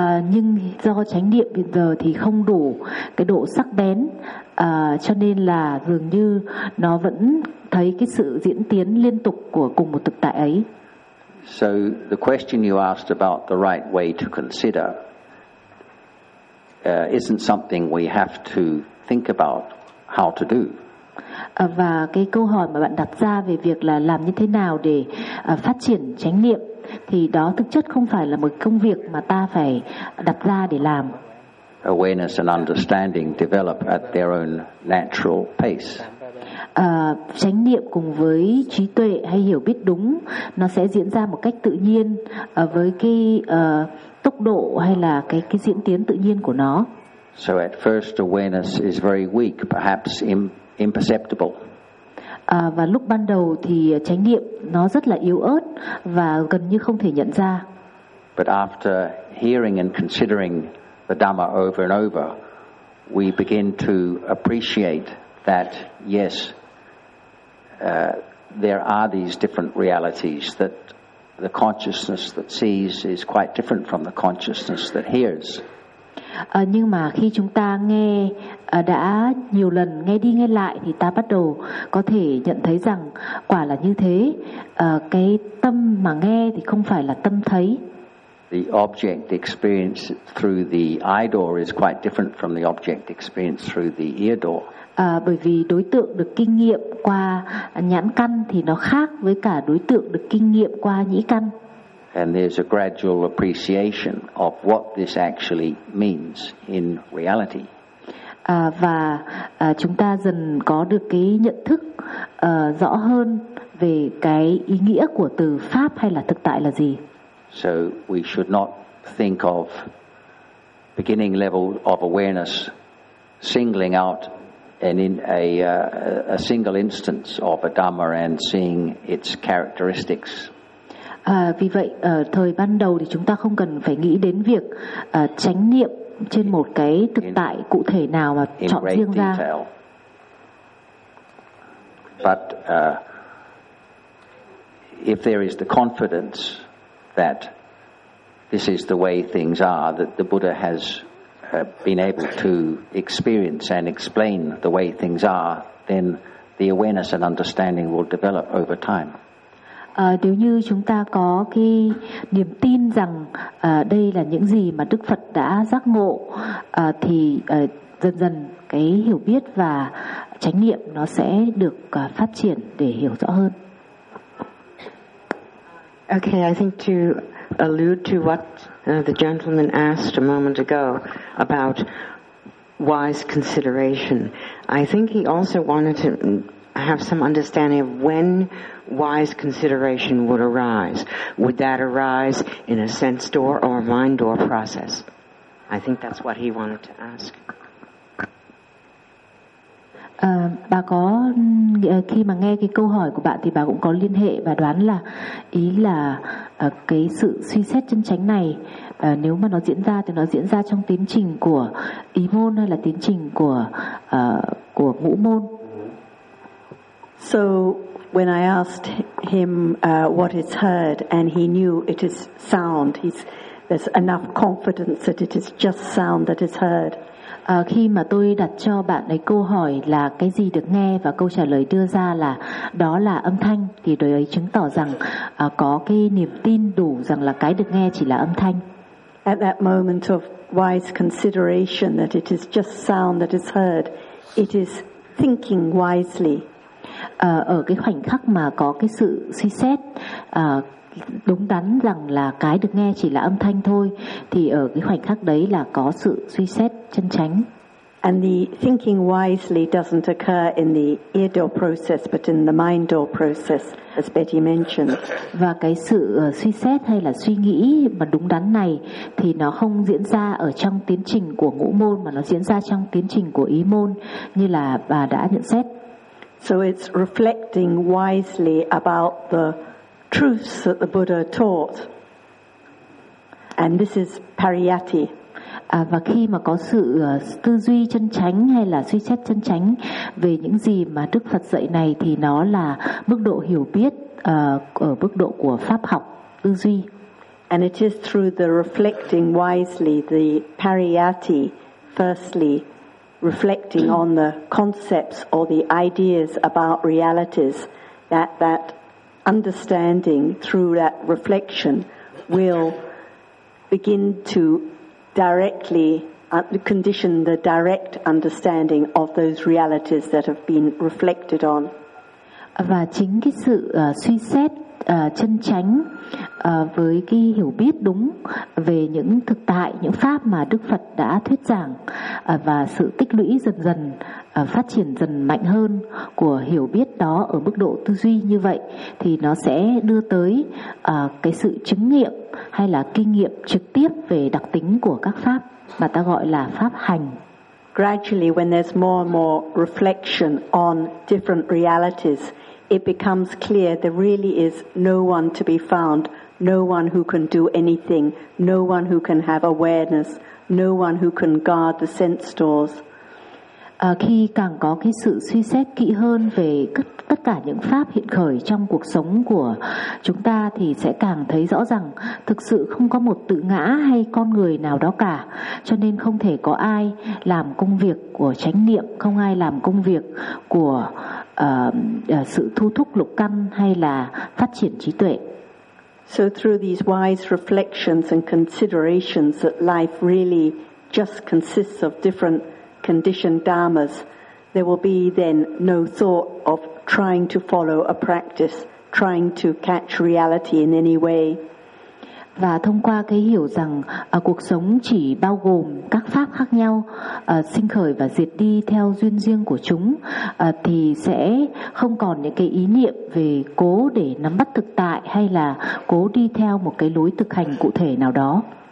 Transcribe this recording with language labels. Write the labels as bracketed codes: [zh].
[vi] Nhưng do chánh niệm hiện giờ thì không đủ cái độ sắc bén, cho nên là dường như nó vẫn thấy cái sự diễn tiến liên tục của cùng một thực tại ấy. [en] So the question you asked about the right way to consider isn't something we have to think about how to do. [vi] Và cái câu hỏi mà bạn đặt ra về việc là làm như thế nào để phát triển chánh niệm thì đó thực chất không phải là một công việc mà ta phải đặt ra để làm. [en] Awareness and understanding develop at their own natural pace. [vi] Chánh niệm cùng với trí tuệ hay hiểu biết đúng nó sẽ diễn ra một cách tự nhiên với cái tốc độ hay là cái diễn tiến tự nhiên của nó. [en] So at first awareness is very weak, perhaps imperceptible. [vi] Và lúc ban đầu thì chánh niệm nó rất là yếu ớt và gần như không thể nhận ra. [en] But after hearing and considering the Dhamma over and over, we begin to appreciate that yes, there are these different realities, that the consciousness that sees is quite different from the consciousness that hears. [vi] Nhưng mà khi chúng ta nghe đã nhiều lần nghe đi nghe lại thì ta bắt đầu có thể nhận thấy rằng quả là như thế. Cái tâm mà nghe thì không phải là tâm thấy. [en] The object experience through the eye door is quite different from the object experience through the ear door. [vi] Bởi vì đối tượng được kinh nghiệm qua nhãn căn thì nó khác với cả đối tượng được kinh nghiệm qua nhĩ căn. [en] And there's a gradual appreciation of what this actually means in reality. [vi] Và chúng ta dần có được cái nhận thức rõ hơn về cái ý nghĩa của từ pháp hay là thực tại là gì. [en] So we should not think of beginning level of awareness singling out and in a single instance of a Dhamma and seeing its characteristics. [vi] Vì vậy thời ban đầu thì chúng ta không cần phải nghĩ đến việc chánh niệm trên một cái thực tại cụ thể nào mà chọn riêng ra. [en] But if there is the confidence that this is the way things are, that the Buddha has been able to experience and explain the way things are, then the awareness and understanding will develop over time. [vi] Nếu như chúng ta có cái niềm tin rằng đây là những gì mà Đức Phật đã giác ngộ, thì dần dần cái hiểu biết và chánh niệm nó sẽ được phát triển để hiểu rõ hơn. [en] Okay, I think to allude to what the gentleman asked a moment ago about wise consideration, I think he also wanted to have some understanding of when wise consideration would arise. Would that arise in a sense door or mind door process? I think that's what he wanted to ask. [vi] Bà có khi mà nghe cái câu hỏi của bạn thì bà cũng có liên hệ và đoán là ý là cái sự suy xét chân chánh này nếu mà nó diễn ra thì nó diễn ra trong tiến trình của ý môn hay là tiến trình của ngũ môn. [en] So when I asked him what is heard and he knew it is sound, there's enough confidence that it is just sound that is heard. [vi] Khi mà tôi đặt cho bạn ấy câu hỏi là cái gì được nghe và câu trả lời đưa ra là đó là âm thanh, thì đối ấy chứng tỏ rằng có cái niềm tin đủ rằng là cái được nghe chỉ là âm thanh. [en] At that moment of wise consideration that it is just sound that is heard, it is thinking wisely. [vi] Ở cái khoảnh khắc mà có cái sự suy xét đúng đắn rằng là cái được nghe chỉ là âm thanh thôi, thì ở cái khoảnh khắc đấy là có sự suy xét chân chánh. [en] And the thinking wisely doesn't occur in the ear door process, but in the mind door process, as Betty mentioned. [vi] Và cái sự suy xét hay là suy nghĩ mà đúng đắn này thì nó không diễn ra ở trong tiến trình của ngũ môn mà nó diễn ra trong tiến trình của ý môn như là bà đã nhận xét. [en] So it's reflecting wisely about the truths that the Buddha taught, and this is pariyatti. [vi] À, và khi mà có sự tư duy chân chánh hay là suy xét chân chánh về những gì mà Đức Phật dạy này thì nó là mức độ hiểu biết ở mức độ của pháp học tư duy. [en] And it is through the reflecting wisely, the pariyatti, firstly reflecting on the concepts or the ideas about realities, that that understanding through that reflection will begin to directly condition the direct understanding of those realities that have been reflected on. [vi] Và chính cái sự suy xét chân chánh với cái hiểu biết đúng về những thực tại, những pháp mà Đức Phật đã thuyết giảng và sự tích lũy dần dần phát triển dần mạnh hơn của hiểu biết đó ở mức độ tư duy như vậy thì nó sẽ đưa tới cái sự chứng nghiệm hay là kinh nghiệm trực tiếp về đặc tính của các pháp mà ta gọi là pháp hành. [en] Gradually, when there's more and more reflection on different realities, it becomes clear there really is no one to be found, no one who can do anything, no one who can have awareness, no one who can guard the sense doors. [vi] Khi càng có cái sự suy xét kỹ hơn về tất cả những pháp hiện khởi trong cuộc sống của chúng ta thì sẽ càng thấy rõ rằng thực sự không có một tự ngã hay con người nào đó cả, cho nên không thể có ai làm công việc của chánh niệm, không ai làm công việc của sự thu thúc lục căn hay là phát triển trí tuệ. [en] So through these wise reflections and considerations that life really just consists of different conditioned dharmas, there will be then no thought of trying to follow a practice, trying to catch reality in any way. [vi] Và thông qua cái hiểu rằng cuộc sống chỉ bao gồm các pháp khác nhau, sinh khởi và diệt đi theo duyên riêng của chúng, thì sẽ không còn những cái ý niệm về cố để nắm bắt thực tại hay là cố đi theo một cái lối thực hành cụ thể nào đó.